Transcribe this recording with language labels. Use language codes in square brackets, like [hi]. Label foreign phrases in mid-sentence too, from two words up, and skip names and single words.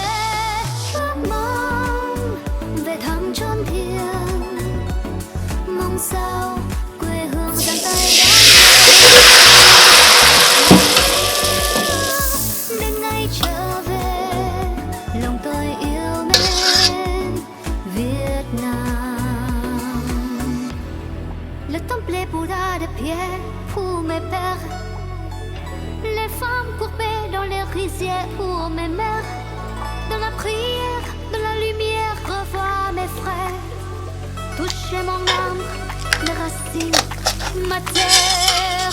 [vi] Ước mong về thăm chốn thiêng, mong sao quê hương giang tay đón đến ngày trở về. Lòng tôi yêu mến Việt Nam. [fr] Le temple Bouddha de pierre pour mes pères, les femmes courbées dans les rizières pour mes mères. Dans la prière, dans la lumière, revois mes frères. Touchez mon âme, les racines, ma terre.